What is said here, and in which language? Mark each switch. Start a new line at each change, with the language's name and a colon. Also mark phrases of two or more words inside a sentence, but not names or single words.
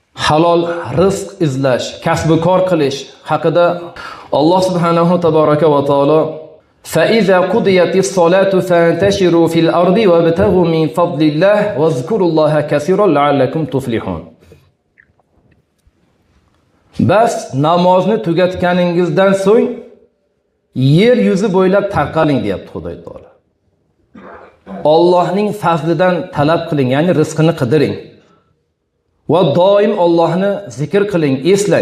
Uzbek: halol rizq izlash, kasb-u kor qilish haqida Alloh
Arabic: سبحانه تبارك وتعالى فَإِذَا قُضِيَتِ الصَّلَاةُ فَانْتَشِرُوا فِي الْأَرْضِ وَابْتَغُوا مِنْ فَضْلِ اللَّهِ وَاذْكُرُوا اللَّهَ كَثِيرًا لَعَلَّكُمْ تُفْلِحُونَ.
Uzbek: Bas namozni tugatganingizdan so'ng yer yuzi bo'ylab tarqaling deyapti Xudo taolo. Allohning fazlidan talab qiling, ya'ni rizqini qidiring. Va doim Allohni zikr qiling, eslang.